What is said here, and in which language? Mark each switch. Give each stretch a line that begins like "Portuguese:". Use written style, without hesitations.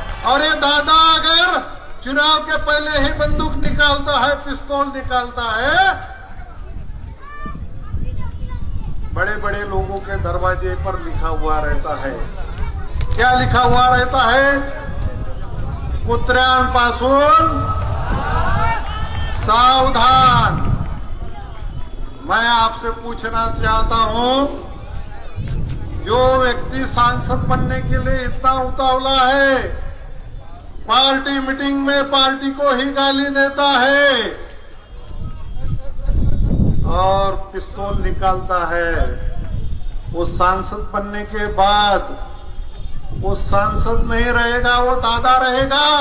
Hindi: और ये दादा अगर चुनाव के पहले ही बंदूक निकालता है, पिस्तौल निकालता है, बड़े बड़े लोगों के दरवाजे पर लिखा हुआ रहता है। क्या लिखा हुआ रहता है?
Marathi: कुत्र्यांपासून सावधान।
Hindi: मैं आपसे पूछना चाहता हूं, जो व्यक्ति सांसद बनने के लिए इतना उतावला है, पार्टी मीटिंग में पार्टी को ही गाली देता है और पिस्तौल निकालता है, वो सांसद बनने के बाद वो सांसद नहीं रहेगा, वो दादा रहेगा।